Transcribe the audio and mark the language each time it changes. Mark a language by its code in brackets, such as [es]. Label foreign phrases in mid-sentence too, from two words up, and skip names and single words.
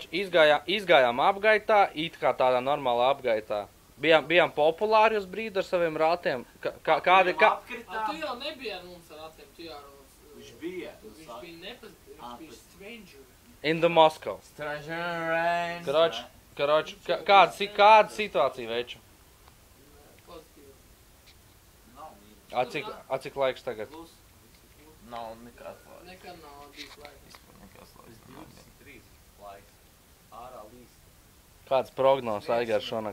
[lv] Izgājām apgaitā, it kā tādā normālā apgaitā. Bijām populāri uz brīdi ar saviem ratiem. Kādi... Tu jau nebija ar mums ar ratiem, tu jau ar mums... Viņš bija. Viņš bija stranger. [en] In the Moscow. [lv] Stranger. Karoč, kāda situācija, veču? A cik laiks tagad? Nav nekāds laiks. Nekad nav bijis laiks. Nekāds laiks. 23 laiks. Ārā līst. Kāds prognozes Aigars šonakt?